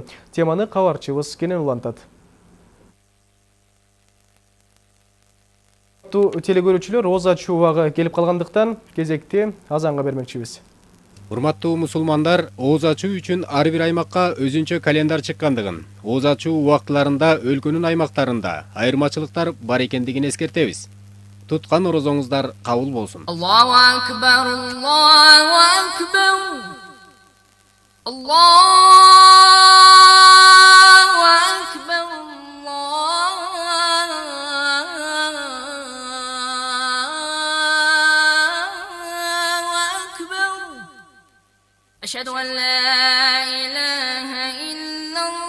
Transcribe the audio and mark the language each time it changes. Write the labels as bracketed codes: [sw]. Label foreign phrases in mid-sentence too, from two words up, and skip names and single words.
[ky] Теманы кабарчыбыз Кенен улантат. Телекөрүүчүлөр, Роза Чубагы келип калгандыктан кезекти азанга бермекчибиз. Урматтуу мусулмандар, ооз ачуу үчүн ар бир аймакка өзүнчө календар чыккандыгын, ооз ачуу убактыларында өлкөнүн аймактарында айырмачылыктар бар экендигин эскертебиз. Туткан орозоңуздар кабыл болсун. [ar] الله أكبر، الله أكبر. الله أكبر. أشهد أن لا إله إلا